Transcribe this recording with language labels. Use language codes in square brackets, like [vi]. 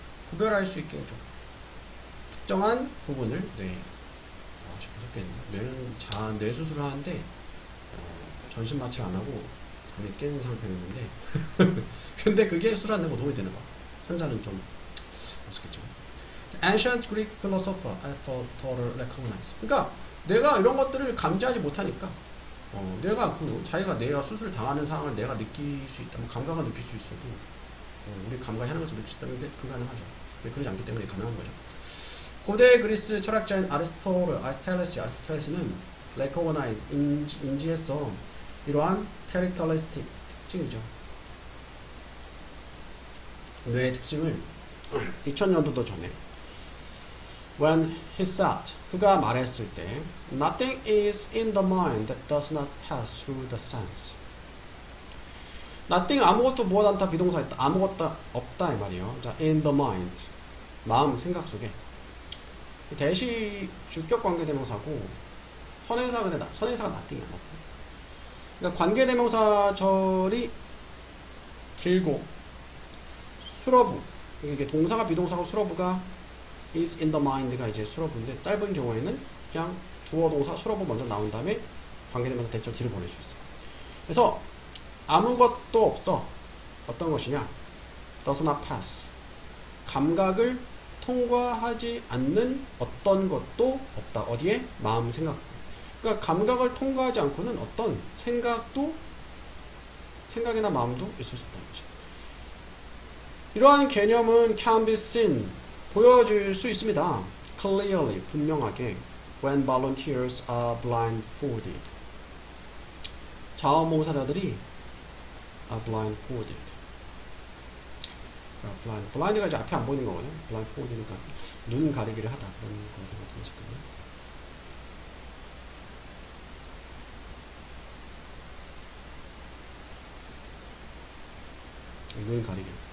[ko] 구별할 수 있게 해줘. 특정한 부분을 뇌. 무섭겠네. 뇌 수술을 하는데 전신 마취 안 하고 잠이 깨는 상태였는데 근데 그게 술 안 내고 도움이 되는 거. 환자는 좀 무섭겠죠. [en] Ancient Greek philosopher Aristotle recognized. [ko] 그러니까 내가 이런 것들을 감지하지 못하니까 내가 자기가 내가 수술 당하는 상황을 내가 느낄 수 있다면 감각을 느낄 수 있어도 우리 감각이 하는 것을 느낄 수 있다면 그게 불가능하죠. 그러지 않기 때문에 가능한 거죠. 고대 그리스 철학자인 아리스토텔레스는 [en] recognize, [ko] 인지했어. 이러한 characteristic, 특징이죠. 뇌의 특징을 2000년도도 전에 [en] when he said, [ko] 그가 말했을 때 [en] nothing is in the mind that does not pass through the sense. [ko] nothing, 아무것도 무엇 않다 비동사 있다. 아무것도 없다 이 말이에요. 자, in the mind, 마음, 생각 속에. 대시 주격 관계대명사고 선행사가 선행사가 nothing이야. nothing. 그러니까 관계대명사절이 길고 수러부, 이게 동사가 비동사고 수러부가 is in the mind가 이제 수러부인데 짧은 경우에는 그냥 주어 동사 수로보 먼저 나온 다음에 관계되면서 대절 뒤를 보낼 수 있어. 그래서 아무것도 없어. 어떤 것이냐? [en] does not pass. [ko] 감각을 통과하지 않는 어떤 것도 없다. 어디에? 마음, 생각. 그러니까 감각을 통과하지 않고는 어떤 생각도, 생각이나 마음도 있을 수 없다는 거죠. 이러한 개념은 [en] can be seen, [ko] 보여질 수 있습니다. [en] clearly, 분명하게 when volunteers are blindfolded. [ko] 자원봉사자들이 [en] are blindfolded. [ko] blind가 이제 앞에 안 보이는 거거든요. blindfold니까 눈 가리기를 하다. 그런 거 같은 식으로. 눈 가리기.